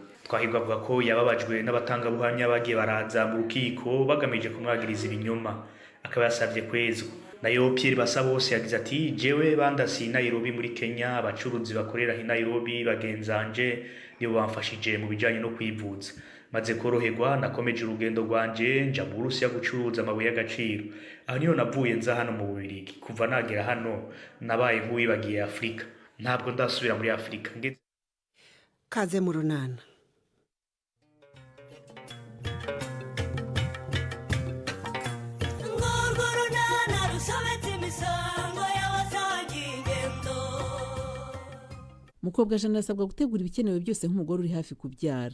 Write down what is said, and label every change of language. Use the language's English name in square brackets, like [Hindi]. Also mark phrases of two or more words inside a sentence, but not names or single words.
[Rundi] Twahigwa avuga ko yababajwe n'abatangabuhamya bagiye baraza mu rukiko bagamije kumwagiriza ibinyoma, akaba yasabye kwezwa. Nayo Pierre Basabose yagize ati jewe bandasi Nairobi muri Kenya, abacuruzi bakorera hi Nairobi bagenzanje nibo bamfashije mu bijanye no kwivuza. Maze koroherwa nakomeje urugendo rwanje nja mu Burusiya gucuruza amabuye y'agaciro. Aho niyo navuye nza hano mu Bubiligi. Kuva nagera hano nabaye nk'uwibagiye Afrika. Ntabwo ndasubira muri Afrika. Kaze mu runana. Mukobwa Jana asabwa gutegura ibikenewe byose nk'umugore uri hafi kubyara.